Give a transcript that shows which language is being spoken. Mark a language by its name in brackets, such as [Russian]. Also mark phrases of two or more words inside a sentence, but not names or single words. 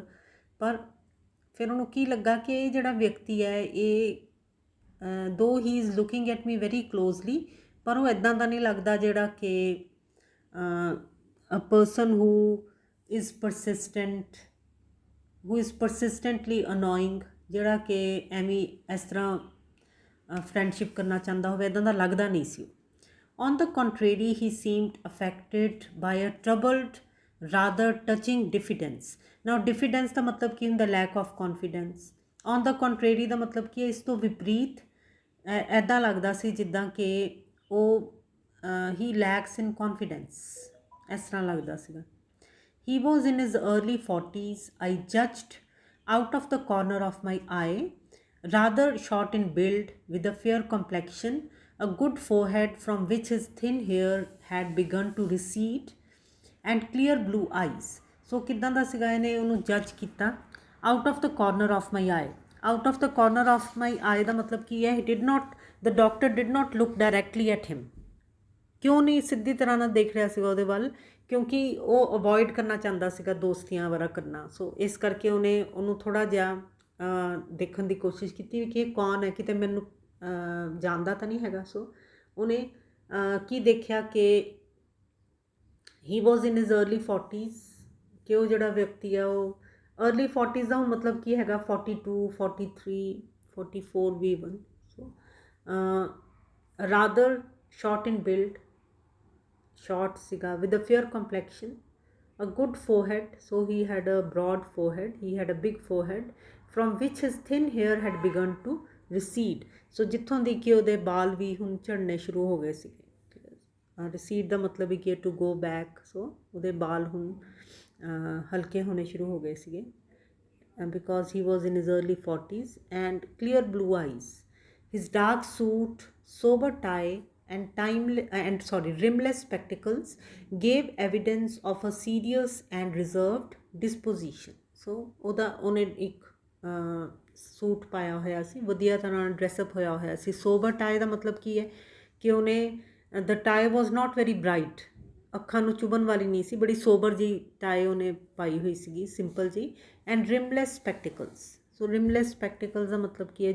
[Punjabi] ਪਰ ਫਿਰ ਉਹਨੂੰ ਕੀ ਲੱਗਾ ਕਿ ਇਹ ਜਿਹੜਾ ਵਿਅਕਤੀ ਹੈ ਇਹ ਦੋ ਹੀ [English] is looking at me very closely, [Punjabi] ਪਰ ਉਹ ਇੱਦਾਂ ਦਾ ਨਹੀਂ ਲੱਗਦਾ ਜਿਹੜਾ ਕਿ [English] a person who is persistently annoying, [Punjabi] ਜਿਹੜਾ ਕਿ ਐਵੇਂ ਇਸ ਤਰ੍ਹਾਂ ਫਰੈਂਡਸ਼ਿਪ ਕਰਨਾ ਚਾਹੁੰਦਾ ਹੋਵੇ, ਇੱਦਾਂ ਦਾ ਲੱਗਦਾ ਨਹੀਂ ਸੀ। [English] On the contrary, he seemed affected by a troubled rather touching diffidence. Now diffidence [Punjabi] ਦਾ ਮਤਲਬ ਕੀ ਹੁੰਦਾ? [English] lack of confidence. on the contrary [Punjabi] ਦਾ ਮਤਲਬ ਕੀ ਹੈ? ਇਸ ਤੋਂ ਵਿਪਰੀਤ ਐਦਾਂ ਲੱਗਦਾ ਸੀ ਜਿੱਦਾਂ ਕਿ ਉਹ ਹੀ [English] lacks in confidence, [Punjabi] ਇਸ ਤਰ੍ਹਾਂ ਲੱਗਦਾ ਸੀਗਾ। [English] He was in his early 40s. I judged out of the corner of my eye, rather short in build, with a fair complexion, a good forehead from which his thin hair had begun to recede, and clear blue eyes. [Punjabi] So ਕਿੱਦਾਂ ਦਾ ਸੀਗਾ? ਇਹਨੇ ਉਹਨੂੰ ਜੱਜ ਕੀਤਾ [English] out of the corner of my eye. out of the corner of my eye [Punjabi] ਦਾ ਮਤਲਬ ਕੀ ਹੈ? [English] the doctor did not look directly at him. [Punjabi] ਕਿਉਂ ਨਹੀਂ ਸਿੱਧੀ ਤਰ੍ਹਾਂ ਨਾਲ ਦੇਖ ਰਿਹਾ ਸੀਗਾ ਉਹਦੇ ਵੱਲ? ਕਿਉਂਕਿ ਉਹ ਅਵੋਇਡ ਕਰਨਾ ਚਾਹੁੰਦਾ ਸੀਗਾ ਦੋਸਤੀਆਂ ਵਗੈਰਾ ਕਰਨਾ। ਸੋ ਇਸ ਕਰਕੇ ਉਹਨੂੰ ਥੋੜ੍ਹਾ ਜਿਹਾ ਦੇਖਣ ਦੀ ਕੋਸ਼ਿਸ਼ ਕੀਤੀ ਵੀ ਕਿ ਇਹ ਕੌਣ ਹੈ, ਕਿਤੇ ਮੈਨੂੰ ਜਾਣਦਾ ਤਾਂ ਨਹੀਂ ਹੈਗਾ। ਸੋ ਉਹਨੇ ਕੀ ਦੇਖਿਆ ਕਿ [English] he was in his early 40s, [Punjabi] ਕਿ ਉਹ ਜਿਹੜਾ ਵਿਅਕਤੀ ਆ ਉਹ अर्ਲੀ 40s ਦਾ ਮਤਲਬ ਕੀ ਹੈਗਾ? [English] 42, 43, 44 ਵੀ even. So rather short in build, short ਸੀਗਾ, with a fair complexion, a good forehead, so he had a broad forehead, he had a big forehead from which his thin hair had begun to recede. [Punjabi] so ਜਿੱਥੋਂ ਦੀ ਕਿ ਉਹਦੇ ਬਾਲ ਵੀ ਹੁਣ ਝੜਨੇ ਸ਼ੁਰੂ ਹੋ ਗਏ ਸੀਗੇ। [English] recede [Punjabi] ਦਾ ਮਤਲਬ ਹੀ ਕਿ [English] to go back, so [Punjabi] ਉਹਦੇ ਬਾਲ ਹੁਣ ਹਲਕੇ ਹੋਣੇ ਸ਼ੁਰੂ ਹੋ ਗਏ ਸੀਗੇ [English] because he was in his early 40s, and clear blue eyes. His dark suit, sober tie, and rimless spectacles gave evidence of a serious and reserved disposition. [Punjabi] so ਉਹਨੇ ਇੱਕ ਸੂਟ ਪਾਇਆ ਹੋਇਆ ਸੀ, ਵਧੀਆ ਤਰ੍ਹਾਂ ਡਰੈਸਅਪ ਹੋਇਆ ਹੋਇਆ ਸੀ। [English] sober tie [Punjabi] ਦਾ ਮਤਲਬ ਕੀ ਹੈ? ਕਿ ਉਹਨੇ [English] the tie was not very bright, [Punjabi] ਅੱਖਾਂ ਨੂੰ ਚੁਭਣ ਵਾਲੀ ਨਹੀਂ ਸੀ, ਬੜੀ ਸੋਬਰ ਜੀ ਟਾਈ ਉਹਨੇ ਪਾਈ ਹੋਈ ਸੀਗੀ, ਸਿੰਪਲ ਜੀ। [English] and rimless spectacles. So rimless spectacles [Punjabi] ਦਾ ਮਤਲਬ ਕੀ ਹੈ?